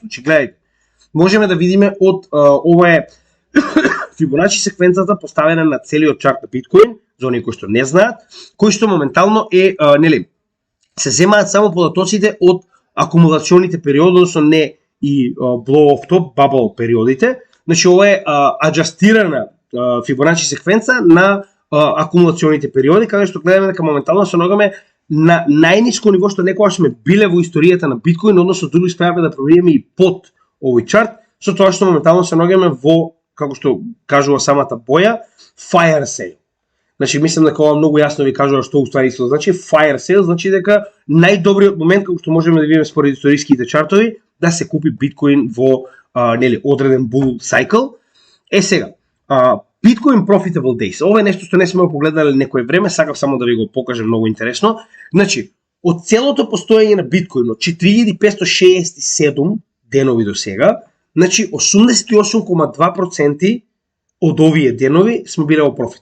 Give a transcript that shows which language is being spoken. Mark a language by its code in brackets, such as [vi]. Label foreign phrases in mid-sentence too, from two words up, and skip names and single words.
[mk] Значи гледајте, можеме да видиме од ова е Фибоначи секвенцата поставена на целиот чарт на биткоин, за оние кои што не знаат, кои што моментално е нели се земаат само податоците од акумулационите периоди, односно не и [en] blow off top bubble [mk] периодите. Значи ова е аџастирана Фибоначи секвенца на акумулационите периоди, каде што гледаме дека моментално се наоѓаме на најниско ниво што некогаш сме биле во историјата на биткоин, односно дури успеавме да пробиеме и под овој чарт, со тоа што моментално се наоѓаме во, како што кажува самата боја, [en] fire sale. [mk] Значи мислам дека ова многу јасно ви кажува што уствари исто значи [en] fire sale, [mk] значи дека најдобриот момент како што можеме да видиме според историските чартови да се купи биткоин во нели одреден [en] bull cycle. [mk] Сега, [en] Bitcoin Profitable Days. [mk] Ова е нешто што не сме го погледале некој време, сакав само да ви го покажам многу интересно. Значи, од целото постоење на биткоин од 4567 денови до сега, значи 88,2% од овие денови сме биле во профит.